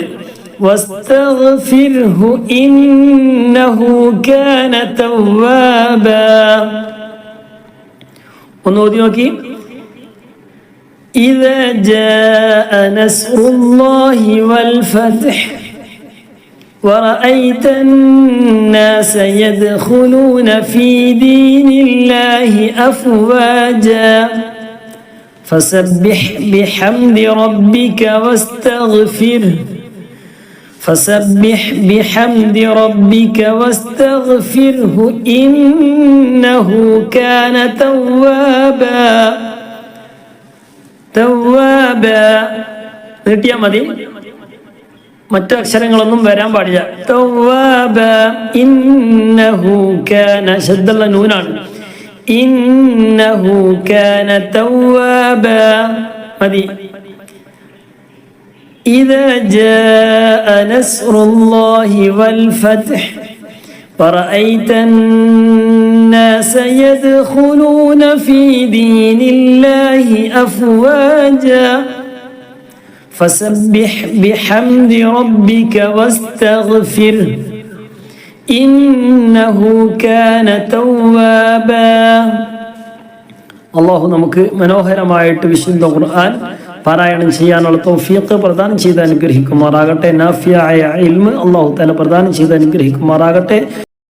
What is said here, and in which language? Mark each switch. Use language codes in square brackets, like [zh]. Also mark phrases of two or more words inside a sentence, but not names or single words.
[ar] واستغفره إنه كان توابا. [ml] ഒന്ന് ഓതി നോക്കി. [ar] إذا جاء نصر الله والفتح ورأيت الناس يدخلون في دين الله أفواجا فسبح بحمد ربك واستغفره فسبح بحمد ربك واستغفره إنه كان توابا. [ml] നീട്ടിയാ മതി, മറ്റു അക്ഷരങ്ങളൊന്നും വരാൻ പാടില്ല. [ar] توابا إنه كان [ml] ശദ്ദുള്ള നൂനാണ്. [ar] إنه كان توابا [ml] മതി. [ar] إذا جاء نصر الله والفتح ورأيت الناس يدخلون في دين الله أفواجا فسبح بحمد ربك واستغفره إنه كان توابا. [ml] അള്ളാഹു നമുക്ക് മനോഹരമായിട്ട് വിശുദ്ധ ഖുർആൻ പാരായണം ചെയ്യാനുള്ള തൗഫീഖ് പ്രദാനം ചെയ്ത് അനുഗ്രഹിക്കുമാറാകട്ടെ. നാഫിയായ ഇൽമ് [ar] الله تعالى [ml] പ്രദാനം ചെയ്ത് അനുഗ്രഹിക്കുമാറാകട്ടെ.